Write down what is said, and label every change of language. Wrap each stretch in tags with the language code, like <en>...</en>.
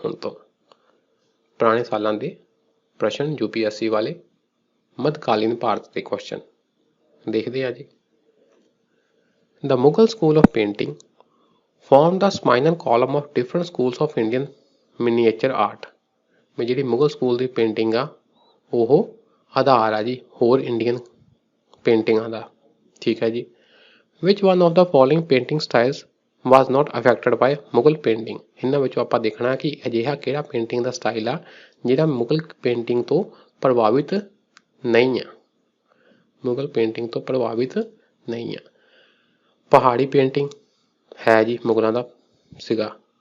<pa>ਹੁਣ ਤੋਂ ਪੁਰਾਣੇ ਸਾਲਾਂ ਦੇ ਪ੍ਰਸ਼ਨ UPSC ਵਾਲੇ ਮੱਧਕਾਲੀਨ ਭਾਰਤ ਦੇ ਕੁਐਸਚਨ ਦੇਖਦੇ ਆ ਜੀ।</pa> <en>The Mughal school of painting formed the spinal column of different schools of Indian miniature art।</en> <pa>ਵੀ ਜਿਹੜੀ ਮੁਗਲ ਸਕੂਲ ਦੀ ਪੇਂਟਿੰਗ ਆ ਉਹ ਆਧਾਰ ਆ ਜੀ ਹੋਰ ਇੰਡੀਅਨ ਪੇਂਟਿੰਗਾਂ ਦਾ। ਠੀਕ ਹੈ ਜੀ।</pa> <en>Which one of the following painting styles was not affected by</en> <pa>Mughal painting. ਇਹਨਾਂ ਵਿੱਚੋਂ ਆਪਾਂ ਦੇਖਣਾ ਕਿ ਅਜਿਹਾ ਕਿਹੜਾ ਪੇਂਟਿੰਗ ਦਾ ਸਟਾਈਲ ਆ ਜਿਹੜਾ ਮੁਗਲ ਪੇਂਟਿੰਗ ਤੋਂ ਪ੍ਰਭਾਵਿਤ ਨਹੀਂ ਆ। ਮੁਗਲ ਪੇਂਟਿੰਗ ਤੋਂ ਪ੍ਰਭਾਵਿਤ ਨਹੀਂ ਆ। ਪਹਾੜੀ ਪੇਂਟਿੰਗ ਹੈ ਜੀ ਮੁਗਲਾਂ ਦਾ ਸੀਗਾ।</pa>